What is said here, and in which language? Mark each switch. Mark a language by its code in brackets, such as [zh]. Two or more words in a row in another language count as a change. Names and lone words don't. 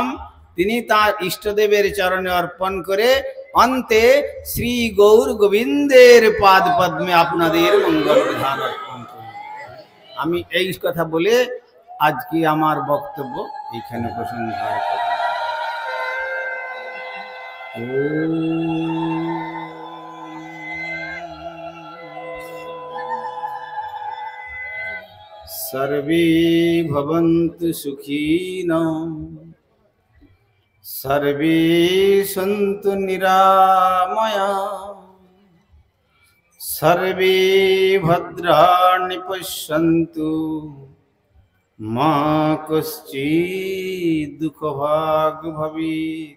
[bn] তিনি তার ইষ্টদেবের চরণে অর্পণ করে অন্তে শ্রী গৌর গোবিন্দের পাদ পদ্মে আপনাদের মঙ্গল প্রধান অর্পণ করলাম। আমি এই কথা বলে আজকে আমার বক্তব্য এইখানে প্রসংহার করব। [sa] सर्वे भवन्तु सुखिनः सर्वे सन्तु निरामयाः सर्वे भद्राणि पश्यन्तु मा कश्चित् दुःखभाग् भवेत्।